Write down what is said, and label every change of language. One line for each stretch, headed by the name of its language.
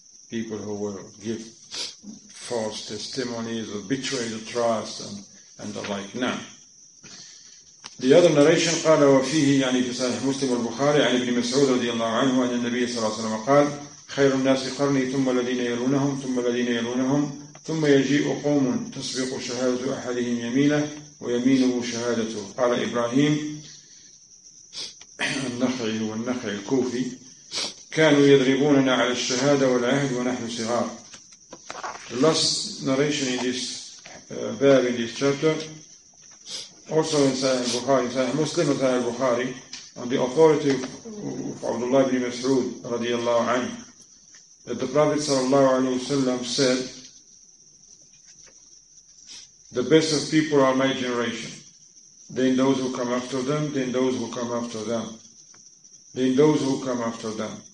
English: People who will give false testimonies or betray the trust and the like. Now, the other narration
Arabic: قال وفيه يعني في صحيح مسلم والبخاري عن ابن مسعود رضي الله عنه أن النبي صلى الله عليه وسلم قال خير الناس قرني ثم الذين يلونهم ثم الذين يلونهم ثم يجيء قوم تسبق شهادة أحدهم يمينه ويمينه شهادته. قال إبراهيم النخعي والنخعي الكوفي كانوا يضربوننا على الشهادة والعهد ونحن صغار.
English: The last narration in this bab, in this chapter, also in Sahih Bukhari, Sahih Muslim and Sahih Bukhari, on the authority of Abdullah ibn Mas'ud radiyallahu anhu, that the Prophet sallallahu alaihi wasallam said, the best of people are my generation, then those who come after them, then those who come after them, then those who come after them.